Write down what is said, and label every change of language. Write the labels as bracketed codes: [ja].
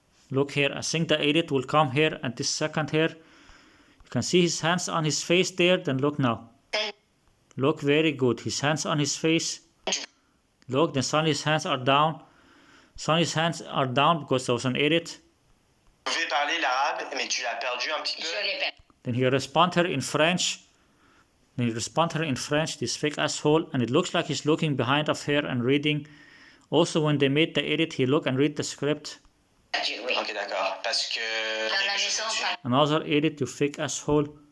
[en] Look here, I think the edit will come here at this second here. You can see his hands on his face there, then look now. Look, very good, his hands on his face. Look, then suddenly his hands are down. Suddenly his hands are down because there was an edit. [fr] Tu pouvais parler l'arabe, mais tu l'as perdu un petit peu. [en] Then he respond her in French. Then he respond her in French, this fake asshole. And it looks like he's looking behind of her and reading. Also, when they made the edit, he look and read the script. [fr] Ok, d'accord. Parce que... [en] Another edit, you fake asshole.